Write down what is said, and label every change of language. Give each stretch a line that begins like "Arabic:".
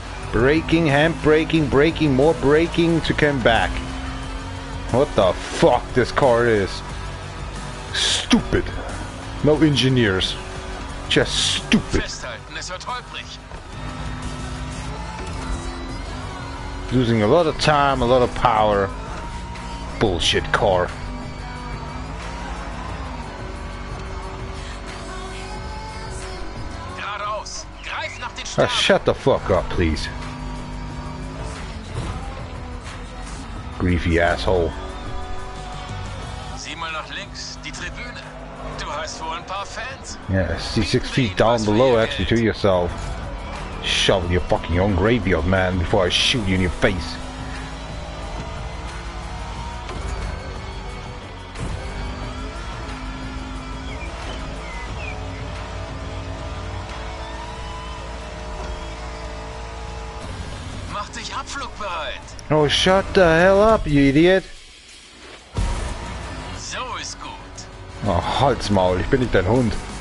English: Braking, hand braking, braking, more braking to come back. What the fuck this car is? Stupid. No engineers. Just stupid.
German: Festhalten, es wird holprig.
English: Losing a lot of time, a lot of power. Bullshit car.
German: Geradeaus. Greif nach den Ah, Sternen.
English: shut the fuck up, please. Griefy asshole.
German: Sieh mal nach links, die Tribüne. Du hast wohl ein paar Fans.
English: Yeah, see 6 feet down below actually to yourself. Shovel your fucking own graveyard, man, before I shoot you in your face.
German: Mach dich abflugbereit.
English: Oh, shut the hell up, you idiot.
German: So ist gut. Oh, halt's Maul, ich bin nicht dein Hund.